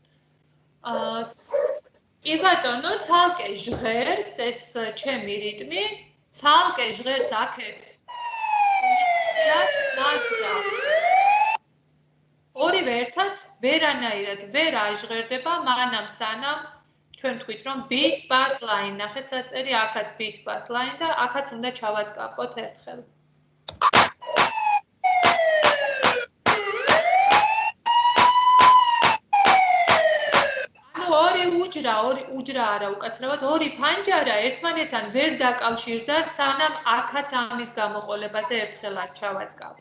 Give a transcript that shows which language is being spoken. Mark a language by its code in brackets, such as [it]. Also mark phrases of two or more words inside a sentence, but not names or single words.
[ka] კი ბატონო, ცალკე ჟღერს ეს ჩემი რიტმი, ცალკე ჟღერს აქეთ. მაგრამ ორივე ერთად ვერანაირად ვერ აჟღერდება, მანამ სანამ ჩვენ თქვით რომ [en] beat bass line, [ka] ნახეთ საწერი, აქაც [en] beat bass line [ka] და აქაც უნდა ჩავაწყაპოთ ერთხელ. ორი უჯრა არა უკაცრავად, ორი ფანჯარა ერთმანეთთან ვერ დაკავშირდა, სანამ აქაც ამის გამოყოლებაზე ერთხელ არ ჩავაწყაპე.